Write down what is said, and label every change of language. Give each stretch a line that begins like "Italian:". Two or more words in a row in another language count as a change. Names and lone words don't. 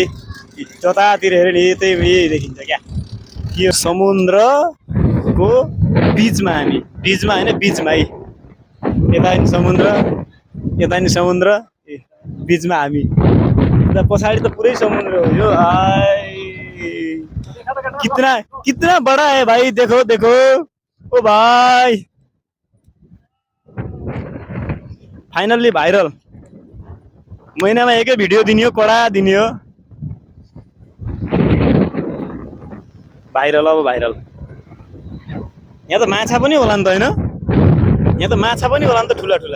Nepali: जतातिर हेऱ्यो नि यही देखिन्छ क्या। यो समुद्रको बिचमा हामी, बिचमा होइन बिचमा है। यता नि समुद्र, यता नि समुद्र, बिचमा हामी। पछाडि त पुरै समुद्र हो यो।
Hindi: कितना कितना बड़ा है भाई, देखो देखो ओ भाई।
English: finally viral.
Nepali: महिनामा एकै भिडियो दिने हो, कडा दिने हो। भाइरल अब भाइरल। यहाँ त माछा पनि होला नि त होइन? यहाँ त माछा पनि होला नि त ठुला ठुला।